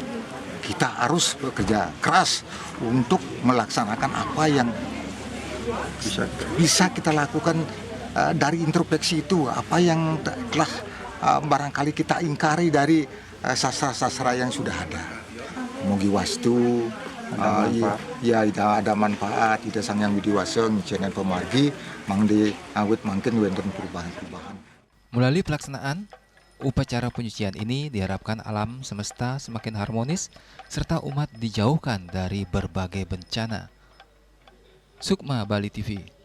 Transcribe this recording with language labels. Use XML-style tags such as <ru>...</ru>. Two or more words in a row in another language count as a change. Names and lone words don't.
<id>Kita harus bekerja keras untuk melaksanakan apa yang bisa kita lakukan dari introspeksi itu, apa yang telah barangkali kita ingkari dari sastra-sastra yang sudah ada.</id> <ban>Mugi wastu,</ban> <id>ada manfaat,</id> <ban>ida sang yang widiwasa, ngicenen pemargi, mangdi awit mangkin wenten perubahan-perubahan.</ban> <id>Melalui pelaksanaan upacara penyucian ini diharapkan alam semesta semakin harmonis serta umat dijauhkan dari berbagai bencana. Sukma Bali TV.</id>